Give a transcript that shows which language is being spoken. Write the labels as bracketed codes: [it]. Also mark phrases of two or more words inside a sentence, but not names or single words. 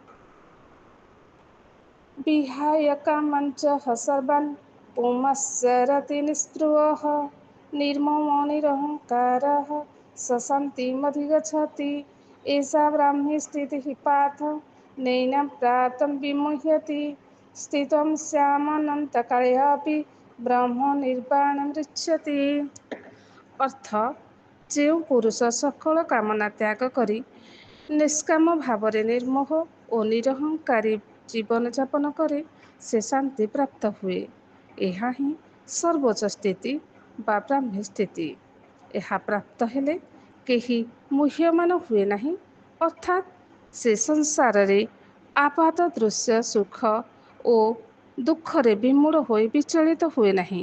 [sa] विहाय कामांच सर्वान् पुंश्चरति निःस्पृहः निर्ममो निरहङ्कारः स शान्तिमधिगच्छति। एषा ब्राह्मी स्थितिः पार्थ नैनं प्राप्तं विमुह्यति। स्थितं स्यामनन्तकाले अपि ब्रह्म निर्वाणमृच्छति। अर्थ, [or] ଯେଉଁ ପୁରୁଷ ସକଳ କାମନା ତ୍ୟାଗ କରି ନିଷ୍କାମ ଭାବରେ ନିର୍ମୋହ ଓ ନିରହଙ୍କାରୀ ଜୀବନଯାପନ କରେ, ସେ ଶାନ୍ତି ପ୍ରାପ୍ତ ହୁଏ। ଏହା ହିଁ ସର୍ବୋଚ୍ଚ ସ୍ଥିତି ବା ବ୍ରାହ୍ମୀ ସ୍ଥିତି। ଏହା ପ୍ରାପ୍ତ ହେଲେ କେହି ମୁହ୍ୟମାନ ହୁଏ ନାହିଁ, ଅର୍ଥାତ୍ ସେ ସଂସାରରେ ଆପାତ ଦୃଶ୍ୟ ସୁଖ ଓ ଦୁଃଖରେ ବିମୂଢ଼ ହୋଇ ବିଚଳିତ ହୁଏ ନାହିଁ।